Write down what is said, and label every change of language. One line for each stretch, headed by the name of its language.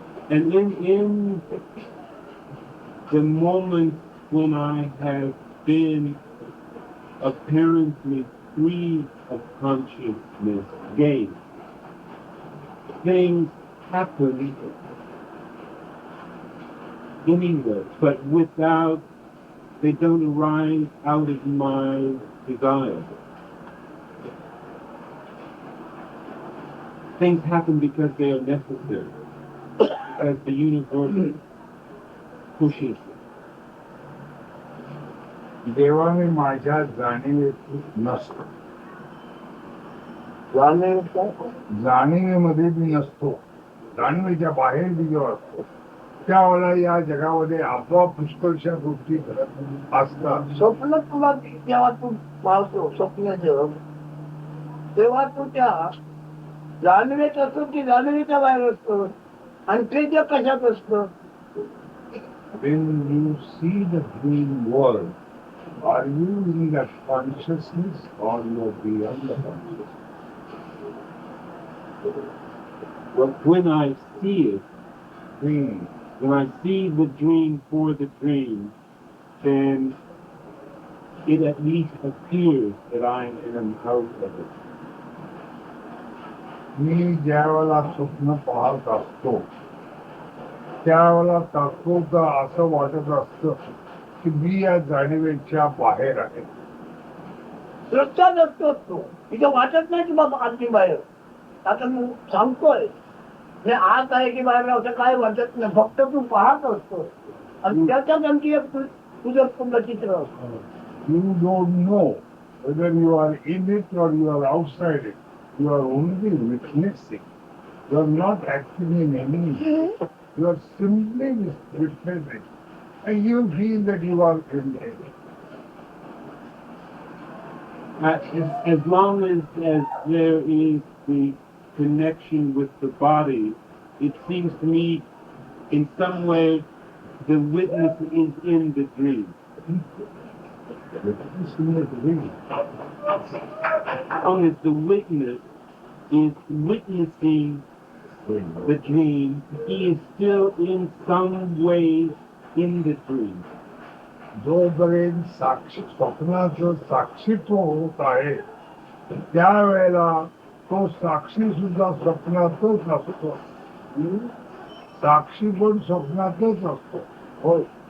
English: And in the moment when I have been apparently free of consciousness gain, things happen anyway, but they don't arise out of my desire. Things happen because they are necessary, as the universe pushes it.
Marathi: देवाने माझ्या जाणीवेत नसतो जाणीवेमध्ये मी नसतो जाणीवेच्या बाहेर मी जेव्हा असतो त्यावेळेला या जगामध्ये आपोआप पुष्कळशा गोष्टी घडत असतात. स्वप्न तुला जेव्हा तू पाहतो स्वप्न जग तेव्हा तू त्या जाणीवेत असतो की जाणीवेच्या बाहेर असतो आणि ते जग कशात असतं.
English: When you see the dream world, are you in that consciousness or you are beyond the consciousness? Well, when I see it, Dream. when I see the dream for the dream, then it at least appears that I am out of it.
Marathi: मी ज्या वेळेला स्वप्न पाहत असतो त्यावेळेला तात्पुरत असं वाटत असतं की मी या जाणीवेच्या बाहेर आहे. रस्त्यात असतो तो तिथे वाटत नाही की बाबा आतली बाहेर. आता मी सांगतोय मी आत आहे की बाहेर असं काय वाटत नाही फक्त तू पाहत असतो आणि त्याच्यात आणखी एक तुझं पूर्ण चित्र असतं.
English: You don't know whether you are in it or you are outside it, you are only witnessing. You are not acting in any way. You are simply witnessing. And you feel that you are in it. As long as there is the connection with the body, it seems to me in some way the witness is in the dream. Witness in the dream. As long as the witness is witnessing the dream, he is still in some way in the dream.
Marathi: जोपर्यंत साक्षी स्वप्नाचं साक्षीत्व होत आहे त्यावेळेला तो साक्षी सुद्धा स्वप्नातच असतो. साक्षी पण स्वप्नातच असतो. होय.